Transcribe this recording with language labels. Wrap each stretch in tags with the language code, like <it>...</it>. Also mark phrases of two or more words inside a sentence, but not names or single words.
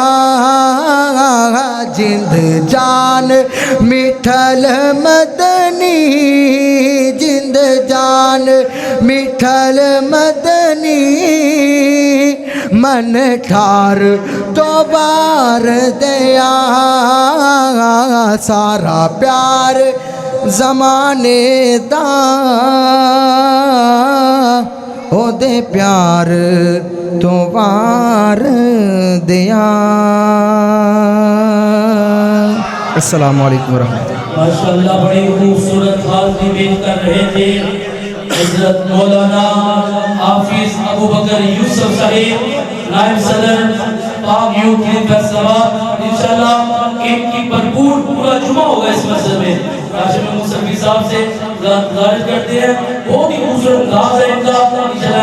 <pa>جند جان مٹھل مدنی، جند جان مٹھل مدنی، من ٹھار تو وار دیا. سارا پیار زمانے دا اوہدے پیار توں وار دیا.</pa> <ar>السلام عليكم رحمة الله.</ar> <ur>ماشاءاللہ بڑی خوبصورت حاضری پیش کر رہے تھے حضرت مولانا حافظ ابو بکر یوسف صاحب، نائب صدر پاک یوتھ فیصل آباد. ان شاء اللہ ان کی بھرپور پورا جمعہ ہوگا اس مسجد میں. قاسم مصفی صاحب سے گزارش کرتے ہیں، بہت ہی خوبصورت انداز ہے ان کا.</ur>